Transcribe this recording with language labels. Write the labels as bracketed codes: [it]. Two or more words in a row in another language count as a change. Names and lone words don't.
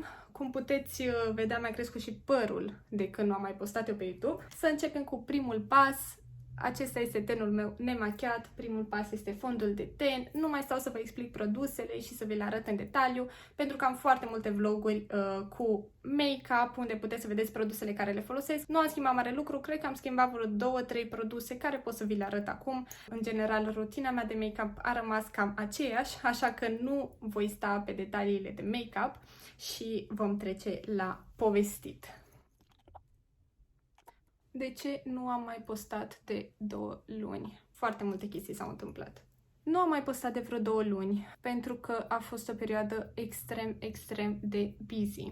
[ro] Cum puteți vedea, mi-a crescut și părul de când nu am mai postat eu pe YouTube. Să începem cu primul pas. Acesta este tenul meu nemachiat, primul pas este fondul de ten. Nu mai stau să vă explic produsele și să vi le arăt în detaliu, pentru că am foarte multe vloguri cu make-up, unde puteți să vedeți produsele care le folosesc. Nu am schimbat mare lucru, cred că am schimbat vreo 2-3 produse care pot să vi le arăt acum. În general, rutina mea de make-up a rămas cam aceeași, așa că nu voi sta pe detaliile de make-up și vom trece la povestit. De ce nu am mai postat de 2 luni? Foarte multe chestii s-au întâmplat. Nu am mai postat de vreo 2 luni, pentru că a fost o perioadă extrem de busy.